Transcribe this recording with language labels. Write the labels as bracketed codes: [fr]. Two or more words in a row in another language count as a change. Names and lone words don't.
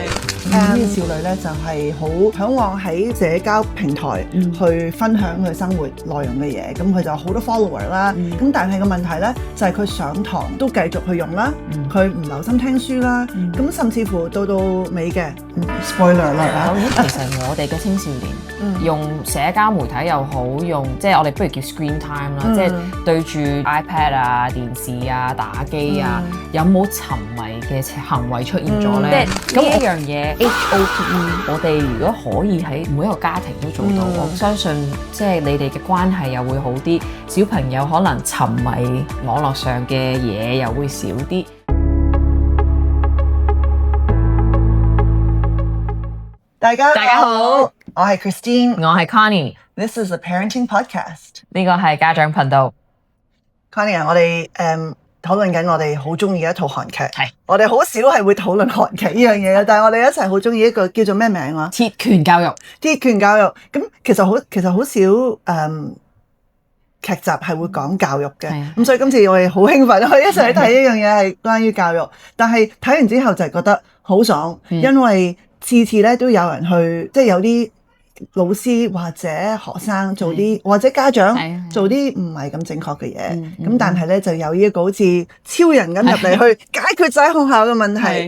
[yue] 呢個少女咧就係好嚮往喺社交平台去分享佢生活內容嘅嘢，咁佢就好多 follower 啦。咁但係個問題咧就係佢上堂都繼續去用啦，佢唔留心聽書啦，咁甚至乎到尾嘅 spoiler 啦。其實我哋嘅青少年用社交媒體又好，用即係我哋不如叫 [en] screen time [yue] 啦，即係對住 iPad 啊、電視啊、打機啊，有冇沉迷嘅行為出現咗咧？咁呢一樣嘢。HOPE， 我哋如果可以喺每一個家庭都做到，我相信即係你哋嘅關係又會好啲，小朋友可能沉迷網絡上嘅嘢又會少啲。大家好，我係 Christine，我係 Connie。This [en] is a parenting podcast。 [yue] 呢個係家長頻道。 Connie 啊，我哋討論緊我哋好中意嘅一套韓劇，係我哋好少係會討論韓劇呢樣嘢嘅，但係我哋一齊好中意一個叫做咩名啊？鐵拳教育。鐵拳教育，咁其實好少劇集係會講教育嘅，咁所以今次我哋好興奮可以一齊去睇一樣嘢係關於教育，但係睇完之後就係覺得好爽，因為次咧都有人去，即係有啲老師或者學生做啲或者家長做啲唔係咁正確嘅嘢，咁但係咧就有呢一個好似超人咁入嚟去解決晒學校嘅問題。